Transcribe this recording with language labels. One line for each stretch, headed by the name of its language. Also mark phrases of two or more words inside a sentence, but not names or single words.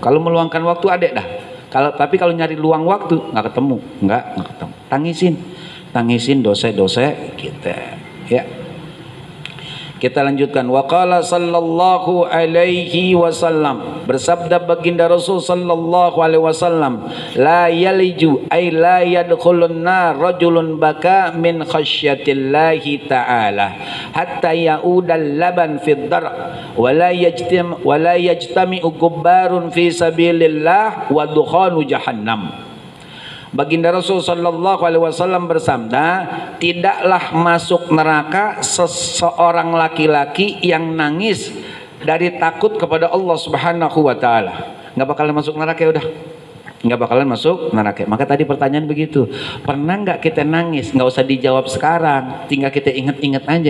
Indonesian: Kalau meluangkan waktu ada dah. Tapi kalau nyari luang waktu nggak ketemu, nggak ketemu. Tangisin dosa-dosa kita. Ya. Kita lanjutkan.
Arabic: وقال صلى الله عليه وسلم,
Indonesian: bersabda baginda Rasul
Arabic: صلى الله عليه وسلم, لا يلج أي لا يدخل النار رجل بكى من خشية الله تعالى حتى يعود اللبن في الضرع ولا يجتمع غبار في سبيل الله ودخان جهنم.
Indonesian: Baginda Rasul
Arabic: صلى الله عليه وسلم
Indonesian: bersabda, tidaklah masuk neraka seseorang laki-laki yang nangis dari takut kepada
Arabic: الله سبحانه وتعالى.
Indonesian: Enggak bakalan masuk neraka ya udah. Enggak bakalan masuk neraka. Maka tadi pertanyaan begitu. Pernah enggak kita nangis? Enggak usah dijawab sekarang, tinggal kita ingat-ingat aja.